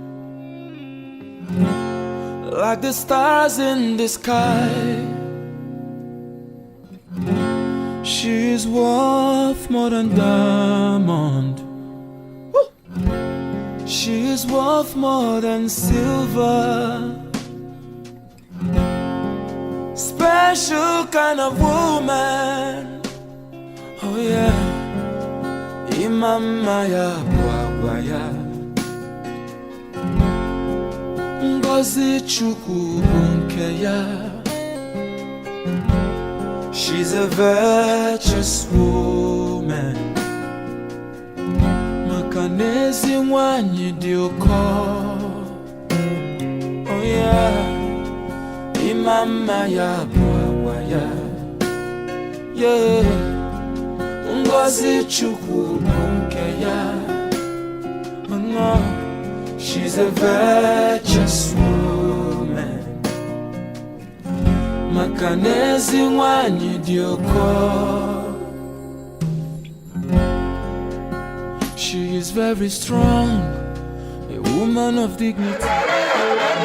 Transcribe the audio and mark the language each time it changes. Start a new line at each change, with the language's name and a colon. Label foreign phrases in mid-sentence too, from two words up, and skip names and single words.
English: Like the stars in the sky, she is worth more than diamond. She is worth more than silver. Special kind of woman. Oh yeah.
Igbo: Imama ya bwagwaya, Ngozi Chukwu nke ya.
English: She's a virtuous woman.
Igbo: Maka n'ezi nwanyị dị ụkọ.
English: Oh yeah.
Igbo: Imama ya bwagwaya, yeah. Ngozi Chukwu nke ya.
English: Oh no, she's a virtuous woman.
Igbo: Maka n'ezi nwanyị dị ụkọ.
English: She is very strong, a woman of dignity.